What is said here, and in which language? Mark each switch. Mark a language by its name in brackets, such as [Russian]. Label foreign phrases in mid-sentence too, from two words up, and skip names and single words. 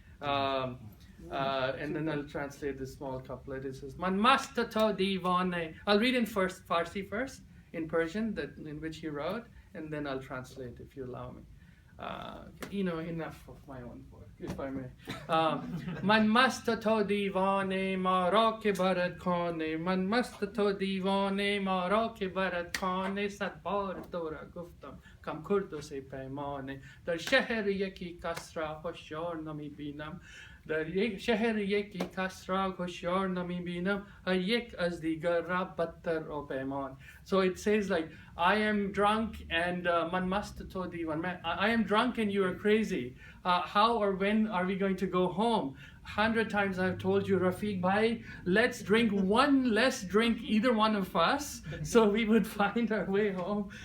[English] And then I'll translate this small couplet. It says, [Persian] من مست تو دیوانه. [English] I'll read in Farsi first, in Persian, in which he wrote, and then I'll translate if you allow me. Enough of my own work, if I may. [Persian] من مست تو دیوانه ما را که برد خانه، من مست تو دیوانه ما را که برد خانه، صد بار ترا گفتم کم کردو سه پیمانه، در شهر یکی کس را هوشیار نمی بینم, در یک شهر یکی کس را هوشیار نمی بینم، هر یک از دیگر را بدتر و پیمان. So it says like, I am drunk and من مست تو دیوان. I am drunk and you are crazy. How or when are we going to go home? 100 times I've told you, Rafiq bhai, let's drink one less drink, either one of us, so we would find our way home.